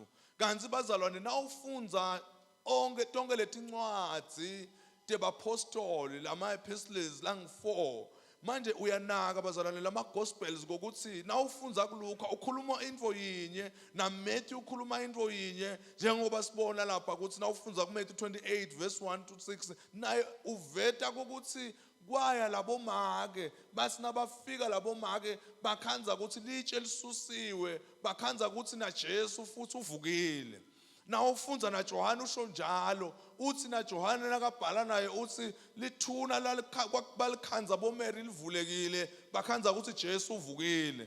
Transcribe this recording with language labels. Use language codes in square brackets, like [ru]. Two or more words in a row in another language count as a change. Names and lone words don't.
[ss] Kanti bazalwane nawufunza tonke letincwadzi tebapostoli lama epistles lang 4 manje uyanaka bazalwane lama gospels ngokuthi na ufunza kuLuka ukhuluma into yinye na Matthew ukhuluma into yinye njengoba sibona lapha ukuthi na ufunza ku Matthew 28 [en] verse 1 to 6 [ss] naye uveta ukuthi kwaya labo make bathi nabafika labo make bakhanza ukuthi litshe lisusiwe bakhanza ukuthi na Jesu futhi uvukile. Na ufunza na Johana usho njalo uthi na Johana nakabhala naye uthi lithuna balikhanza boMary livulekile bakhanza ukuthi Jesu uvukile.